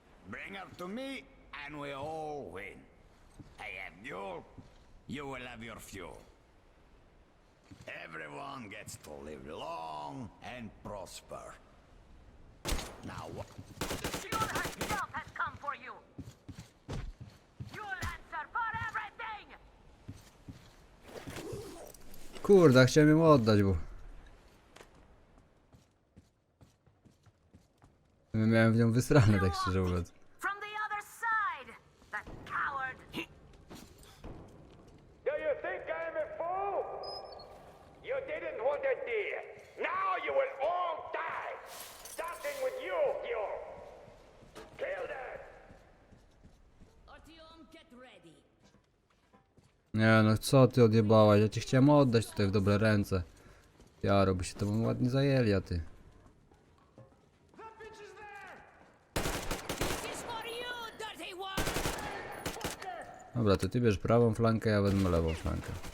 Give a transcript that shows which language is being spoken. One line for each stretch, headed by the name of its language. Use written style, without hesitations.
English: Bring her to me, and we all win. I have GÚRЬ, you will have your fuel. Everyone gets to live long and prosper. Now what? GÚRЬ herself has come for you. You'll answer for everything.
Polish: Kurde, chciałem ją oddać, bo... Miałem w nią wysrane, tak szczerze mówiąc.
English: From the other side, that coward. Do you think I'm a fool? You didn't want a deal. Now you will all die. Starting with you, GÚRЬ. Kill them. Artyom, get ready.
Polish: Nie no, co ty odjebałaś? Ja cię chciałem oddać tutaj w dobre ręce. Jaro, by się tobą ładnie zajęli, a ty.
English: This is for you, dirty one.
Polish: Dobra, to ty bierz prawą flankę, ja wezmę lewą flankę.